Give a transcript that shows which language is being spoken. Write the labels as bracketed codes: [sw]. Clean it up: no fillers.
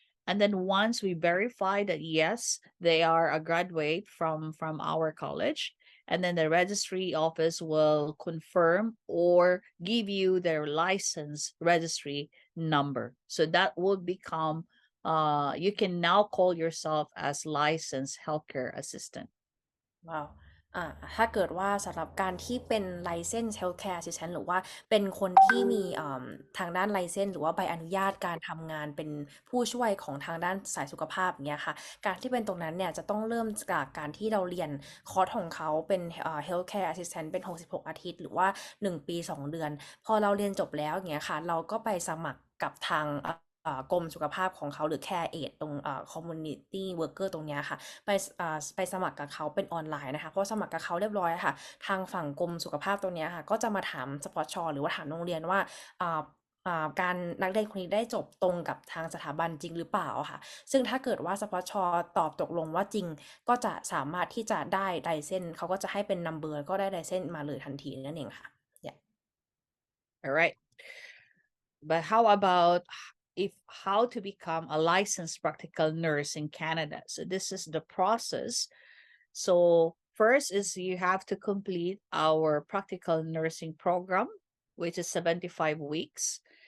[en] And then once we verify that, yes, they are a graduate from our college, and then the registry office will confirm or give you their license registry number. So that will become you can now call yourself as licensed healthcare assistant. [th] ว้าวถ้าเกิดว่าสำหรับการที่เป็น License Healthcare Assistant หรือว่าเป็นคนที่มีทางด้าน License หรือว่าใบอนุญาตการทำงานเป็นผู้ช่วยของทางด้านสายสุขภาพอย่างเงี้ยค่ะการที่เป็นตรงนั้นเนี่ยจะต้องเริ่มจากการที่เราเรียนคอร์สของเขาเป็นHealthcare Assistant เป็น66อาทิตย์หรือว่า1ปี2เดือนพอเราเรียนจบแล้วอย่างเงี้ยค่ะเราก็ไปสมัครกับทางกรมสุขภาพของเขาหรือ Care Aid ตรงCommunity Worker ตรงเนี้ยค่ะ ไปสมัครกับเขาเป็นออนไลน์นะคะพอสมัครกับเขาเรียบร้อยค่ะทางฝั่งกรมสุขภาพตรงเนี้ยค่ะก็จะมาถามสปอร์ตชหรือว่าถามโรงเรียนว่า การนักเรียนคนนี้ได้จบตรงกับทางสถาบันจริงหรือเปล่าค่ะซึ่งถ้าเกิดว่าสปอร์ตชตอบตกลงว่าจริงก็จะสามารถที่จะได้ไลเซนส์เขาก็จะให้เป็นนัมเบอร์ก็ได้ไลเซนส์มาเลยทันทีนั่นเองค่ะ [en] All right. But how about how to become a licensed practical nurse in Canada? So this is the process. So first is you have to complete our practical nursing program, which is 75 weeks.